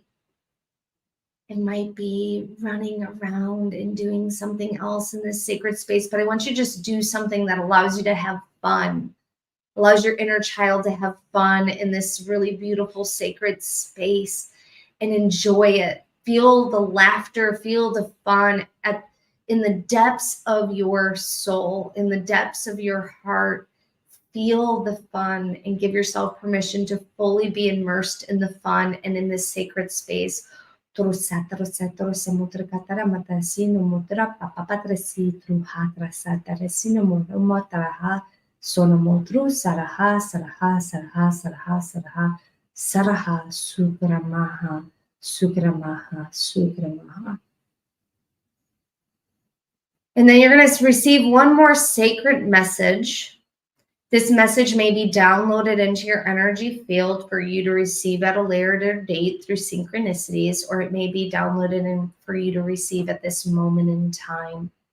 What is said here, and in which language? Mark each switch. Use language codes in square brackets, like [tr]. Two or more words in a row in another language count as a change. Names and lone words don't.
[en] It might be running around and doing something else in this sacred space, but I want you to just do something that allows you to have fun, allows your inner child to have fun in this really beautiful sacred space and enjoy it. Feel the laughter, feel the fun in the depths of your soul, in the depths of your heart. Feel the fun and give yourself permission to fully be immersed in the fun and in this sacred space. Sonamotru Saraha Saraha Saraha Saraha Saraha Saraha Sugramaha Sugramaha Sugramaha. And then you're going to receive one more sacred message. This message may be downloaded into your energy field for you to receive at a later date through synchronicities, or it may be downloaded in for you to receive at this moment in time.